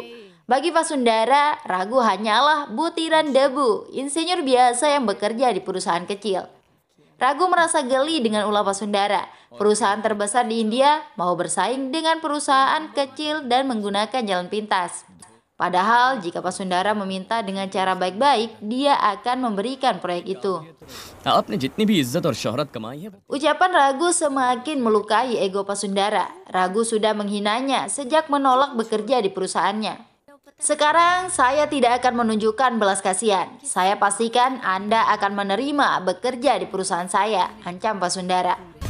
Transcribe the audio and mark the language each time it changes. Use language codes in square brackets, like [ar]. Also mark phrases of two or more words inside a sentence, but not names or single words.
[id] Bagi Pasundara, Ragu hanyalah butiran debu, insinyur biasa yang bekerja di perusahaan kecil. Ragu merasa geli dengan ulah Pasundara. Perusahaan terbesar di India mau bersaing dengan perusahaan kecil dan menggunakan jalan pintas. Padahal jika Pasundara meminta dengan cara baik-baik, dia akan memberikan proyek itu. [hi] आपने जितनी भी इज्जत और शोहरत कमाई है [id] Ucapan Ragu semakin melukai ego Pasundara. Ragu sudah menghinanya sejak menolak bekerja di perusahaannya. Sekarang saya tidak akan menunjukkan belas kasihan. Saya pastikan Anda akan menerima bekerja di perusahaan saya, ancam Pasundara.